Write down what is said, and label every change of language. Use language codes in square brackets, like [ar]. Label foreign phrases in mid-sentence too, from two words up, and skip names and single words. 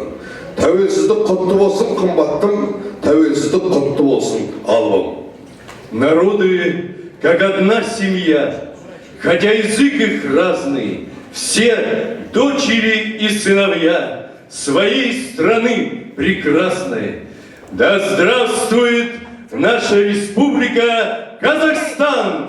[kk] Тәуелсіздік құтты болсын, қымбаттым, тәуелсіздік құтты болсын, албым. [ru] Народы, как одна семья, хотя язык их разный, все дочери и сыновья своей страны прекрасной. Да здравствует наша республика Казахстан!